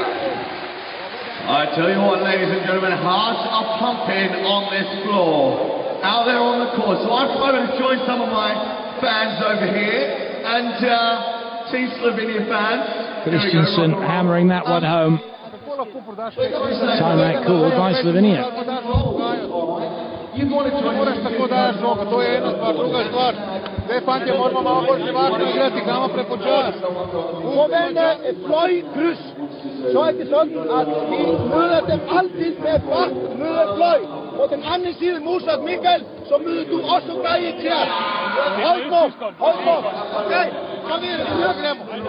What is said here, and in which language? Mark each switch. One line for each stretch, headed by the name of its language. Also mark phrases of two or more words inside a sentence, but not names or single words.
English: I tell you what, ladies and gentlemen, hearts are pumping on this floor, out there on the court. So I've decided to join some of my fans over here, and Team Slovenia fans. Christensen hammering that one home. Timeout called by Slovenia.
Slovenian: Moraš tako dajati žogo, to je ena stvar, druga stvar. Zdaj, fantje, moramo malo bolj živahno igrati, igramo prepočas.
Danish: Forventer et fløj kryds. Så er det sådan, at vi møder dem altid med fart, møder fløj. På den anden side, modsat Michael, så møder du også dig i tjern. Hold på, hold på. Okay, kom videre, vi hører dem.